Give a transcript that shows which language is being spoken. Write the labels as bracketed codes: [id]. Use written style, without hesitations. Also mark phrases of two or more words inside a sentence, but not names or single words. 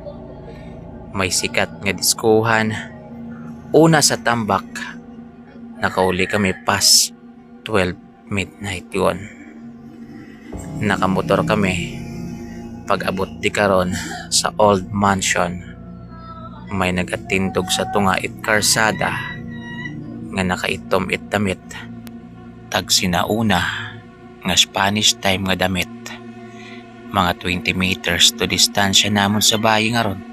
[akl] May sikat nga diskuhan una sa Tambak. Nakauli kami pas [en] 12 midnight [akl] yun. Nakamotor kami. Pag abot di karon sa old mansion, may nagatindog sa tunga it karsada nga nakaitom it damit. Tag sinauna nga [en] Spanish time [akl] nga damit. Mga 20 meters to distansya namon sa bayi nga ron.